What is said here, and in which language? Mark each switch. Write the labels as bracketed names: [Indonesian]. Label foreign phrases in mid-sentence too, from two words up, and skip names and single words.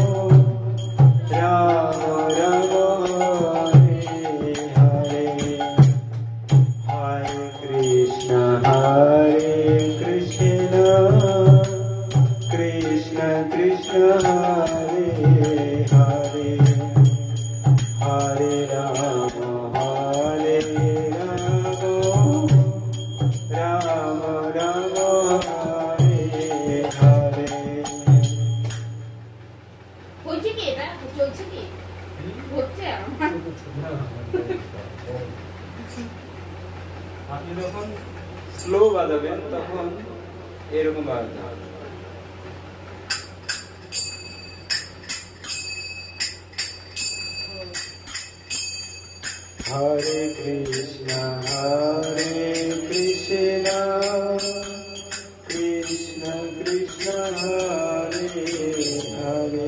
[Sanskrit] Rama Rama, Hare Hare, Hare Krishna, Krishna Krishna, Hare Hare, Hare Rama, Hare Rama, Rama Rama, Hare Hare. [Bangla] হচ্ছে কি এটা চলছে কি হচ্ছে আমার আপনি যখন স্লো বাজাবেন তখন এরকম বাজাতে হবে। [Sanskrit] Hare Krishna, Krishna Krishna, Hare Hare.